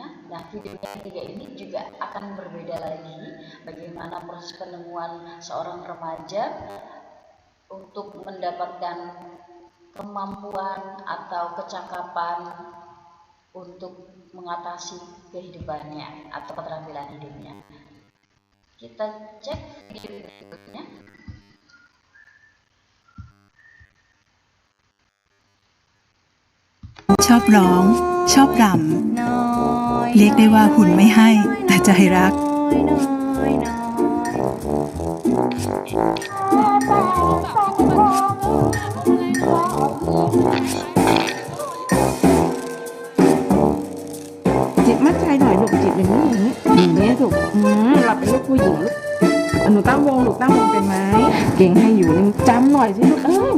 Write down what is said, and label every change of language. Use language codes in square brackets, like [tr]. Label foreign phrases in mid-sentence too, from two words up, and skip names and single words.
[id] Nah, video yang ketiga ini juga akan berbeda lagi, bagaimana proses penemuan seorang remaja untuk mendapatkan kemampuan atau kecakapan untuk mengatasi kehidupannya atau keterampilan hidupnya. Kita cek video berikutnya. [th] ชอบร้องชอบรำเรียกได้ว่าหุ่นไม่ให้แต่ใจรัก จิตมั่นใจหน่อยลูกจิตอย่างนี้ลูกเราเป็นลูกผู้หญิงลูกหนูตั้งวงลูกตั้งวงเป็นไหมเก่งให้อยู่นี่จำหน่อยสิลูกนะ